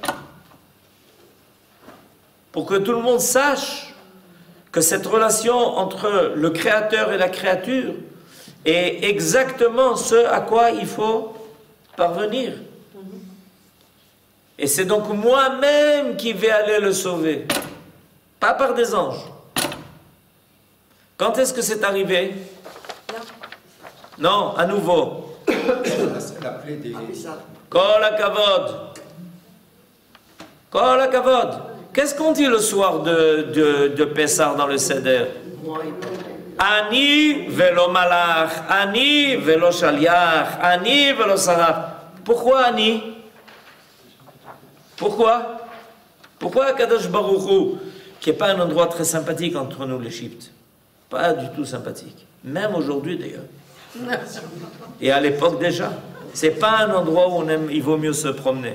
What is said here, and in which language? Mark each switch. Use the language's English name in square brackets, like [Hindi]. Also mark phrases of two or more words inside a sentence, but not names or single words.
[French] Pour que tout le monde sache que cette relation entre le Créateur et la créature est exactement ce à quoi il faut parvenir. Et c'est donc moi-même qui vais aller le sauver, pas par des anges. Quand est-ce que c'est arrivé? Non, à nouveau. [Hebrew] כל הכבוד. כל הכבוד. [French] Qu'est-ce qu'on dit le soir de Pessah dans le Seder? [Hebrew] אני ולא מלאך, אני ולא שליח, אני ולא שרף. [French] Pourquoi Ani? Pourquoi? Pourquoi Kadosh Baruch Hu, qui n'est pas un endroit très sympathique entre nous l'Égypte, pas du tout sympathique, même aujourd'hui d'ailleurs, et à l'époque déjà, c'est pas un endroit où il vaut mieux se promener.